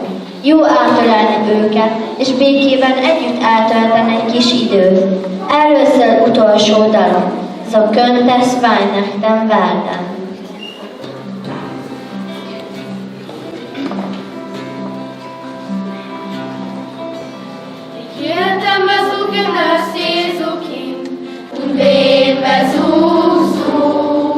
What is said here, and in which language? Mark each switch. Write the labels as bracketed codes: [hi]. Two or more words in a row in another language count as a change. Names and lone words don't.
[hu] Jó átölelni őket, és békében együtt eltölteni egy kis időt. Először utolsó dalom. [de] So könnte es Weihnachten werden. Ich werde besuchen das Jesuskind, und wen besuchst du?